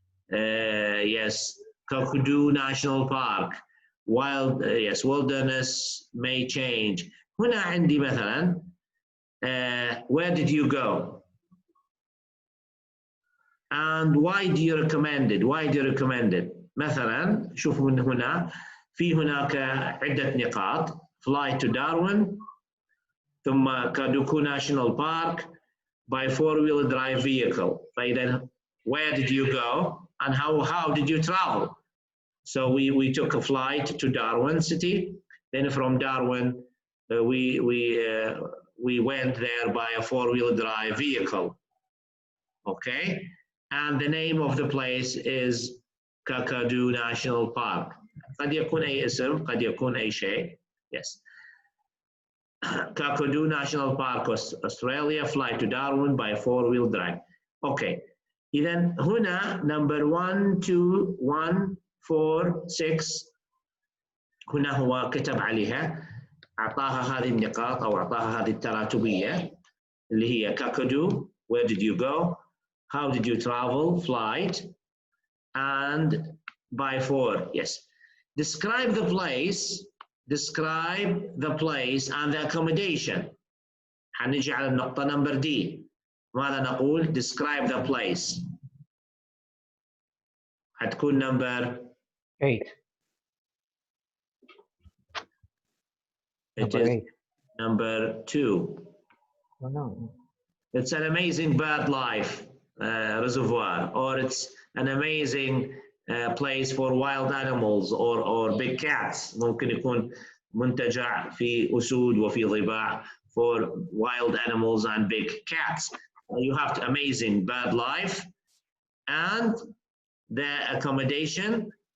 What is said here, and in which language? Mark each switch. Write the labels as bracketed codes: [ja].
[en] Yes, Kakadu National Park, yes, wilderness may change. [ar] هنا عندي مثلا [en] where did you go? And why do you recommend it? [ar] مثلا شوف من هنا في هناك عدة نقاط. [en] Fly to Darwin, [ar] ثم [en] Kaduku National Park by 4-wheel drive vehicle. [ar] فإذا [en] where did you go and how did you travel? So we took a flight to Darwin city. Then from Darwin we went there by a 4-wheel drive vehicle. Okay, and the name of the place is Kakadu National Park. [ar] قد يكون أي اسم، قد يكون أي شيء. [en] Yes. Kakadu National Park, Australia, fly to Darwin by 4-wheel drive. Okay. [ar] إذن هنا number 1, 2, 1, 4, 6 هنا هو كتب عليها، أعطاها هذه النقاط أو أعطاها هذه التراتبية اللي هي كاكادو, [en] where did you go? How did you travel? Flight. And by 4. Yes. Describe the place. Describe the place and the accommodation. [ar] حنجي على النقطة number D. ماذا نقول؟ [en] Describe the place. [ar] حتكون number [en] 8. It Number is 8. number 2. Oh, no. It's an amazing bird life reservoir, or it's an amazing place for wild animals or big cats. [ar] ممكن يكون منتجع في أسود وفي ضباع [en] for wild animals and big cats. You have to amazing bird life and the accommodation.